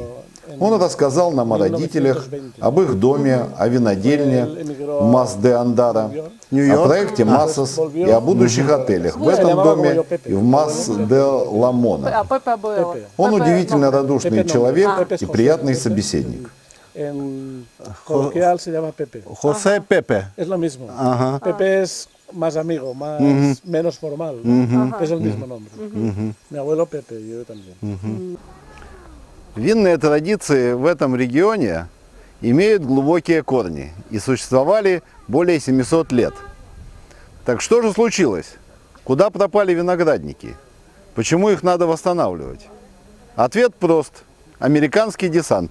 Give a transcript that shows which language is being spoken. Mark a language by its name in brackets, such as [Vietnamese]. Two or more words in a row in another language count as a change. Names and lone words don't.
[Russian] Он рассказал нам о родителях, об их доме, о винодельне Мас де Андара, о проекте МАСОС и о будущих отелях в этом доме и в Мас де Ламона. Он удивительно радушный человек и приятный собеседник. [Spanish] José Pepe. Es lo mismo. Ajá. Pepe es más amigo, más menos formal. Es el mismo nombre. Mi abuelo Pepe, yo también. [Russian] Винные традиции в этом регионе имеют глубокие корни и существовали более 700 лет. Так что же случилось? Куда пропали виноградники? Почему их надо восстанавливать? Ответ прост. Американский десант.